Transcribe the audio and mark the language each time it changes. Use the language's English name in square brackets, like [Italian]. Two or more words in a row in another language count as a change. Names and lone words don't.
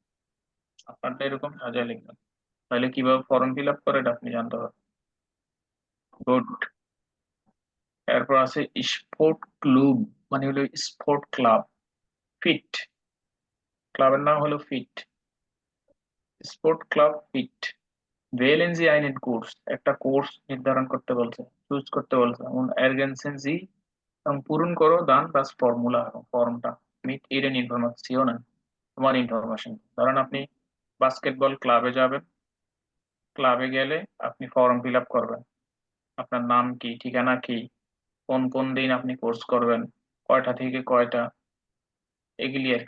[Bangla] আপনারটা এরকম সাজায় লিখবেন, তাহলে কিভাবে [English] form fill up [Bangla] করে এটা আপনি জানতে পারবেন। গুড। এরপর আছে স্পোর্ট ক্লুব, মানে হলো স্পোর্ট ক্লাব। ফিট, ক্লাবের নাম হলো ফিট, স্পোর্ট ক্লাব ফিট। [German] wählen Sie einen [Bangla] কোর্স, একটা কোর্স নির্ধারণ করতে বলছে, চুজ করতে বলছে। [German] und ergänzen Sie, [Bangla] এবং পূরণ করো দান প্লাস ফর্মুলা, ফর্মটা [German] mit Ihren [Bangla] ইনফরমেশন, তোমার ইনফরমেশন। ধরেন আপনি বাস্কেটবল ক্লাবে যাবেন, ক্লাবে গেলে আপনি [English] form fill up [Bangla] করবেন, আপনার নাম কি, ঠিকানা কি, কোন কোন দিন আপনি কোর্স করবেন, কয়টা থেকে কয়টা, এগুলি আর কি।